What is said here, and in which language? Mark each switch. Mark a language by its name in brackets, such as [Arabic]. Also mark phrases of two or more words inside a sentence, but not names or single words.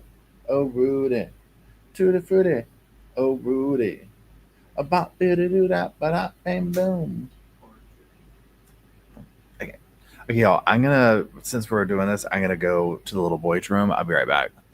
[English] Oh Rudy. Tutti frutti. Oh Rudy. About doo doo doo da ba da bang boom. Okay. Okay, y'all. I'm gonna since we're doing this, I'm gonna go to the little boy's room. I'll be right back.